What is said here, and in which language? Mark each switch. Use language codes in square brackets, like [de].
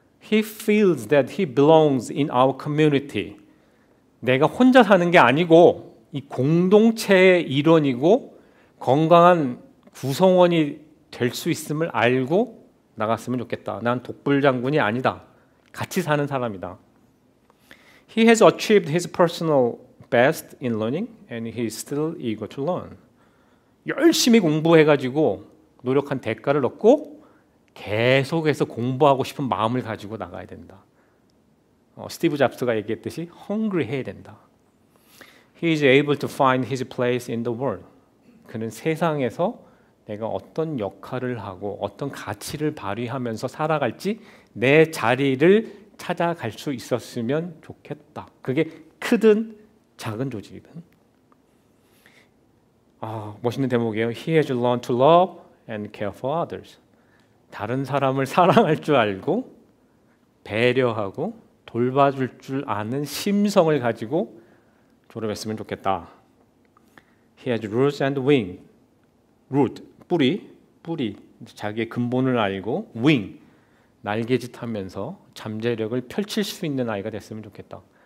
[en] He feels that he belongs in our community, [ko] 내가 혼자 사는 게 아니고 이 공동체의 일원이고 건강한 구성원이 될 수 있음을 알고 나갔으면 좋겠다. 난 독불장군이 아니다. 같이 사는 사람이다. [en] He has achieved his personal best in learning and he is still eager to learn. [ko] 열심히 공부해가지고 노력한 대가를 얻고 계속해서 공부하고 싶은 마음을 가지고 나가야 된다. 스티브 잡스가 얘기했듯이 hungry 해야 된다. [en] He is able to find his place in the world. [ko] 그는 세상에서 내가 어떤 역할을 하고 어떤 가치를 발휘하면서 살아갈지 내 자리를 찾아갈 수 있었으면 좋겠다. 그게 크든 작은 조직이든. 멋있는 대목이에요. [en] He has learned to love and care for others. [ko] 다른 사람을 사랑할 줄 알고 배려하고 돌봐줄 줄 아는 심성을 가지고 졸업했으면 좋겠다. [en] He has roots and wing. [ko] root, 뿌리, 자기의 근본을 알고 wing, 날개짓하면서 잠재력을 펼칠 수 있는 아이가 됐으면 좋겠다.